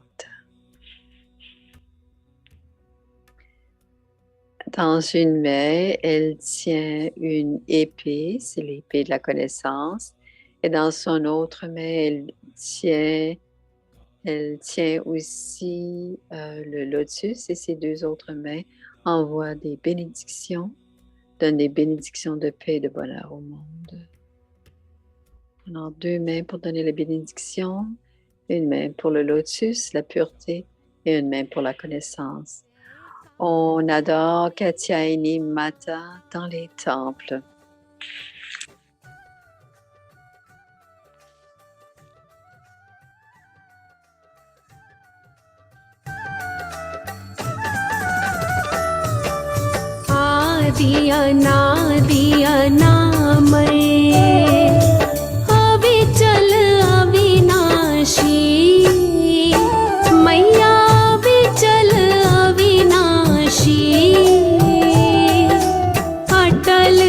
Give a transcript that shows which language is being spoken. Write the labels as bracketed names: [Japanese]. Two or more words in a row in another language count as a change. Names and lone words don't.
[French] Dans une main, elle tient une épée, c'est l'épée de la connaissance, et dans son autre main, elle tient aussi le lotus, et ses deux autres mains envoient des bénédictions, donnent des bénédictions de paix et de bonheur au monde. Alors, deux mains pour donner les bénédictions, une main pour le lotus, la pureté, et une main pour la connaissance. On adore Katyayani Mata dans les temples. [Hindi] आदि अनादि अनामय अविचल अविनाशी मैया विचल अविनाशी अटल